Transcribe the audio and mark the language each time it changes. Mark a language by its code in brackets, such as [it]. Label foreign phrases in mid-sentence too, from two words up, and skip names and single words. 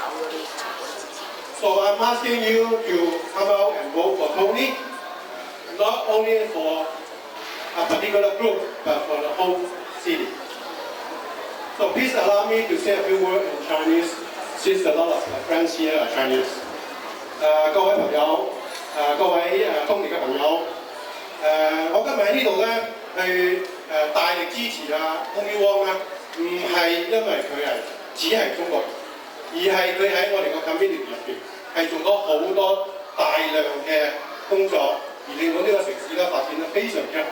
[en] So I'm asking you to come out and vote for Tony, not only for a particular group, but for the whole city. So please allow me to say a few words in Chinese, since a lot of my friends here are Chinese. [yue] 各位朋友，各位Tony嘅朋友，我今日喺呢度咧，去大力支持Tony Wong咧，唔係因為佢係只係中國人，而係佢喺我哋個 community 入邊係做咗好多大量嘅工作，而令到呢個城市咧發展得非常之好。